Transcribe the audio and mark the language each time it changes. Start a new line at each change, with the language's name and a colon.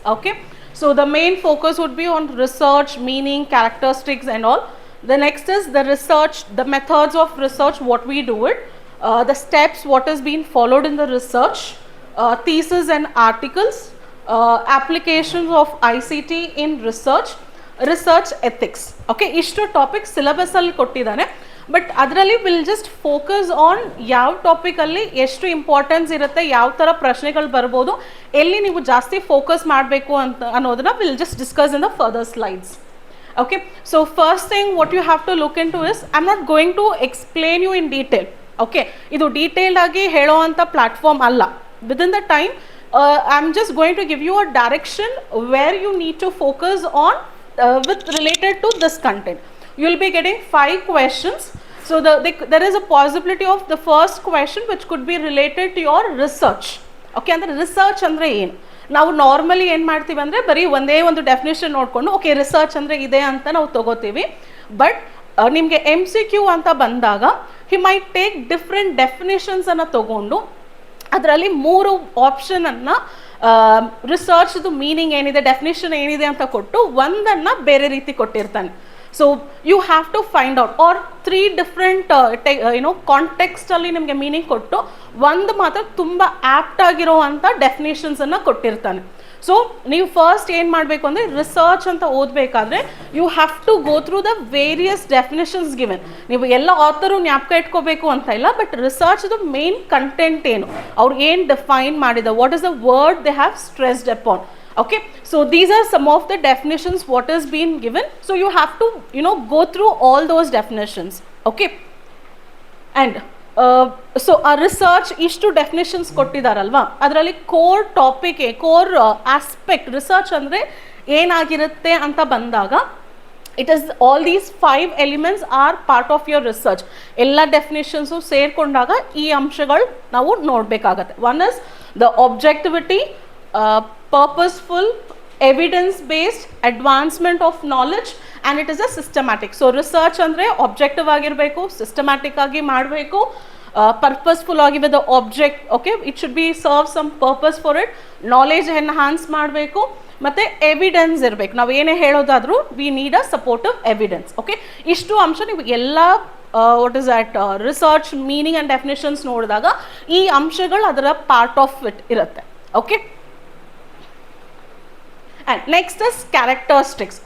English: Okay, so the main focus would be on research, meaning, characteristics, and all. The next is the research, the methods of research, what we do it, the steps, what is being followed in the research, thesis and articles, applications of ICT in research, research ethics.
Kannada: Okay, ಇಷ್ಟು topic syllabus ಅಲ್ಲಿ ಕೊಟ್ಟಿದ್ದಾನೆ. But ಅದರಲ್ಲಿ
English: will just focus on
Kannada: ಯಾವ ಟಾಪಿಕಲ್ಲಿ ಎಷ್ಟು importance ಇರುತ್ತೆ, ಯಾವ ಥರ ಪ್ರಶ್ನೆಗಳು ಬರ್ಬೋದು, ಎಲ್ಲಿ ನೀವು ಜಾಸ್ತಿ ಫೋಕಸ್ ಮಾಡಬೇಕು ಅಂತ ಅನ್ನೋದನ್ನ
English: Will just discuss in the further slides. Okay, so first thing what you have to look into is, I'm not going to explain you in detail.
Kannada: Okay, ಇದು ಡೀಟೇಲ್ಡ್ ಆಗಿ ಹೇಳೋ ಅಂಥ ಪ್ಲಾಟ್ಫಾರ್ಮ್ ಅಲ್ಲ.
English: Within the time I'm just going to give you a direction where you need to focus on with related to this content. You will be getting 5 questions. So there is a possibility of the first question which could be related to your research.
Kannada: Okay, ಅಂದರೆ research ಅಂದರೆ ಏನು? ನಾವು normally ಏನು ಮಾಡ್ತೀವಿ ಅಂದರೆ ಬರೀ ಒಂದೇ ಒಂದು ಡೆಫಿನೇಷನ್ ನೋಡಿಕೊಂಡು ಓಕೆ ರಿಸರ್ಚ್ ಅಂದರೆ ಇದೆ ಅಂತ ನಾವು ತಗೋತೀವಿ. ಬಟ್ ನಿಮಗೆ MCQ ಅಂತ ಬಂದಾಗ
English: he might take
Kannada: ಡಿಫ್ರೆಂಟ್ ಡೆಫಿನೇಷನ್ಸನ್ನು ತಗೊಂಡು ಅದರಲ್ಲಿ 3 ಆಪ್ಷನನ್ನು ರಿಸರ್ಚ್ದು ಮೀನಿಂಗ್ ಏನಿದೆ, ಡೆಫಿನೇಷನ್ ಏನಿದೆ ಅಂತ ಕೊಟ್ಟು ಒಂದನ್ನು ಬೇರೆ ರೀತಿ ಕೊಟ್ಟಿರ್ತಾನೆ.
English: so you have to find out,
Kannada: R 3 different ಕಾಂಟೆಕ್ಸ್ಟಲ್ಲಿ ನಿಮಗೆ ಮೀನಿಂಗ್ ಕೊಟ್ಟು ಒಂದು ಮಾತ್ರ ತುಂಬ ಆ್ಯಪ್ಟ್ ಆಗಿರೋ ಅಂಥ ಡೆಫಿನೇಷನ್ಸನ್ನು ಕೊಟ್ಟಿರ್ತಾನೆ. ಸೊ ನೀವು ಫಸ್ಟ್ ಏನು ಮಾಡಬೇಕು ಅಂದರೆ ರಿಸರ್ಚ್ ಅಂತ ಓದಬೇಕಾದ್ರೆ
English: You have to go through the various definitions given.
Kannada: ನೀವು ಎಲ್ಲ ಆಥರು ಜ್ಞಾಪಕ ಇಟ್ಕೋಬೇಕು ಅಂತ ಇಲ್ಲ, ಬಟ್ ರಿಸರ್ಚ್ದು ಮೇನ್ ಕಂಟೆಂಟ್ ಏನು, ಅವ್ರು ಏನು ಡಿಫೈನ್ ಮಾಡಿದ,
English: What is the word they have stressed upon. Okay, so these are some of the definitions what is being given. So you have to go through all those definitions. Okay, and so a research
Kannada: ishtu definitions ಕೊಟ್ಟಿದಾರಲ್ವಾ, ಅದರಲ್ಲಿ core topic, core aspect research ಅಂದರೆ ಏನಾಗಿರುತ್ತೆ ಅಂತ ಬಂದಾಗ
English: It is all these 5 elements are part of your research.
Kannada: ಎಲ್ಲ ಡೆಫಿನೇಷನ್ಸು ಸೇರಿಕೊಂಡಾಗ ಈ ಅಂಶಗಳು ನಾವು ನೋಡಬೇಕಾಗತ್ತೆ.
English: One is the objectivity, purposeful, evidence-based, advancement of knowledge, and it is a systematic.
Kannada: So research ಅಂದರೆ objective ಆಗಿರಬೇಕು, systematic ಆಗಿ ಮಾಡಬೇಕು, purposeful ಆಗಿ
English: with the object. Okay, it should be serve some purpose for it, knowledge enhance
Kannada: ಮಾಡಬೇಕು, ಮತ್ತು evidence ಇರಬೇಕು. ನಾವು ಏನೇ ಹೇಳೋದಾದರೂ
English: We need a supportive evidence.
Kannada: Okay, ಇಷ್ಟು ಅಂಶ ನೀವು ಎಲ್ಲ
English: what is that research meaning and definitions
Kannada: ನೋಡಿದಾಗ ಈ ಅಂಶಗಳು ಅದರ ಪಾರ್ಟ್ ಆಫ್ ಇಟ್ ಇರುತ್ತೆ.
English: Okay, and next is characteristics.